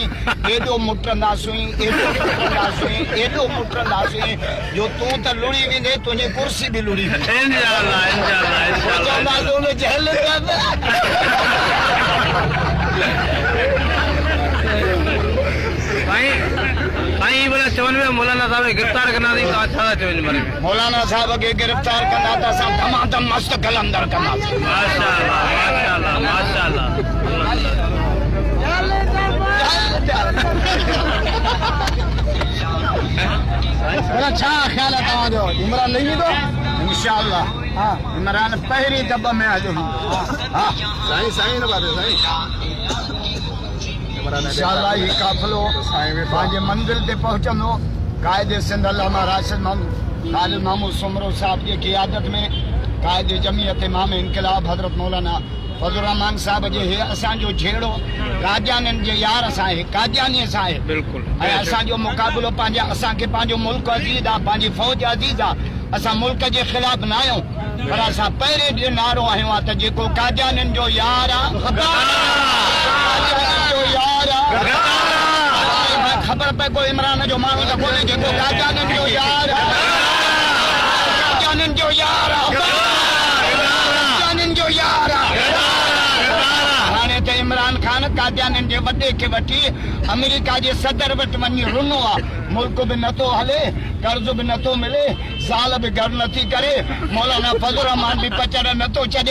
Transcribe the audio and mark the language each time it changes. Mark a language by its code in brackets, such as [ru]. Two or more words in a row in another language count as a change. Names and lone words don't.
[sd] एॾो मुटंदासीं जो तूं त लुड़ी वेंदे, तुंहिंजी कुर्सी बि लुड़ी वेंदी। [ur] مولانا صاحب گرفتار کرنا مولانا صاحب کے گرفتار کرنا تو اساں دھمادھم مست قلندر کرنا. اچھا خیال ہے [sd] तव्हांजो? इमरान नहीं तो इंशाअल्लाह इमरान पहिरीं दब में हलो। इंशाअल्लाह ही काफ़िलो पंहिंजे मंज़िल ते पहुचंदो। कायदे सिंध अल्लामा राशिद खालिद महमूद सुमरो साहब जी क़ियादत में कायदे जमीयत इमाम इनकलाब हज़रत मौलाना फजल रहमान साहब जे हे असांजो झेड़ो कादियानियुनि जे यार सां आहे, कादियानी सां आहे। बिल्कुलु। ऐं असांजो मुक़ाबिलो पंहिंजा, असांखे पंहिंजो मुल्क अज़ीज़ आहे, पंहिंजी फ़ौज अज़ीज़ आहे। असां मुल्क जे ख़िलाफ़ न आहियूं, पर असां पहिरें ॾींहुं नारो आहियूं आहे त जेको कादियानियुनि जो यार आहे, खबर पे कोई इमरान जो माण्हू त कोन्हे जेको कादियानियुनि जो यार आहे, कादियानियुनि जो यार आहे, कादियानियुनि जो यार आहे। हाणे त इमरान खान कादियानियुनि जे वॾे खे वठी अमेरिका जे सदर वटि वञी रुनो आहे। मुल्क बि नथो हले, कर्ज़ बि नथो मिले, ज़ाल बि घर नथी करे, मौलाना फजल रहमान बि पचड़ नथो छॾे।